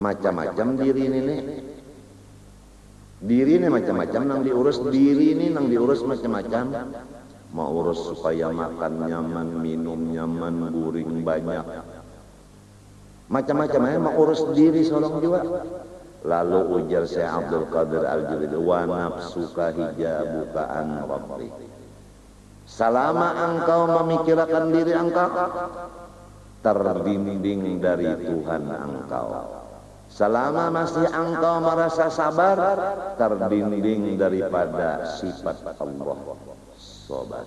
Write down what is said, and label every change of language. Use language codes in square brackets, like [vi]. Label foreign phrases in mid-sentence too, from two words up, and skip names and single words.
[bjn] macam-macam diri ini macam-macam nang diurus, diri ini nang diurus macam-macam. Mau urus supaya makan nyaman, minum nyaman, guring banyak, macam-macam aja mau urus diri seorang jiwa. Lalu ujar Syekh Abdul Qadir Al-Jilani, [ar] ونفسك حجابك عن ربي. [bjn] Selama engkau memikirkan diri engkau, terbimbing dari Tuhan engkau. Selama masih engkau merasa sabar, terbimbing daripada sifat Allah sabar.